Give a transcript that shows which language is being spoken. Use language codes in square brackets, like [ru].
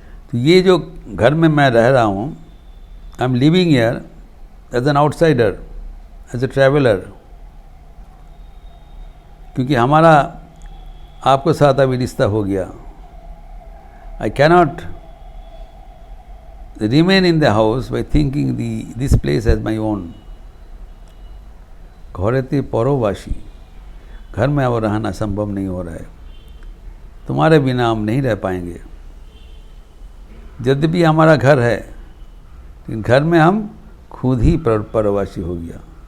[hi] तो ये जो घर में मैं रह रहा हूँ, [en] I am living here as an outsider, as a traveller, [hi] क्योंकि हमारा आपको साथ अभी रिश्ता हो गया। [en] I cannot remain in the house by thinking this place as my own. [bn] घरेते परोवासी, [hi] घर में अब रहना संभव नहीं हो रहा है। तुम्हारे बिना हम नहीं रह पाएंगे। यद्यपि हमारा घर है, लेकिन घर में हम खुद ही परवासी हो गया।